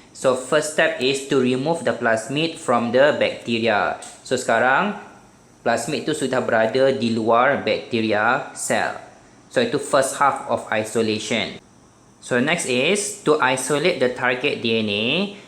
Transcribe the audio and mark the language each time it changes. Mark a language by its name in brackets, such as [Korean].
[English] So first step is to remove the plasmid from the bacteria. [Malay] So sekarang plasmid itu sudah berada di luar bacteria cell. [English] So itu first half of isolation. So next is to isolate the target DNA.